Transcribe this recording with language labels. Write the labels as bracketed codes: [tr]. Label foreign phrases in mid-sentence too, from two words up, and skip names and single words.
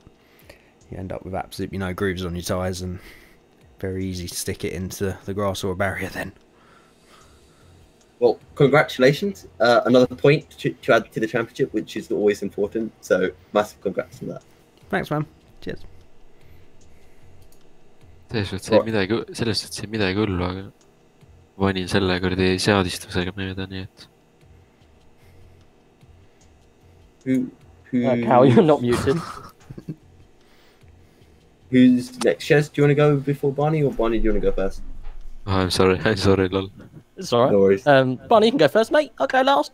[en] You end up with absolutely no grooves on your tyres, and very easy to stick it into the grass or a barrier then. Well, congratulations. Another point to add to the championship, which is always important. So, massive congrats on that. Thanks, man. Cheers. [et] selles suhtes ei midagi hullu, aga panin selle kuradi seadistusega mööda, nii et. [en] Cal, you're not muted. Who's next? Shez, do you want to go before Barney, or Barney, do you want to go first? Oh, I'm sorry, lol. It's alright. No worries. Barney, you can go first, mate. I'll go last.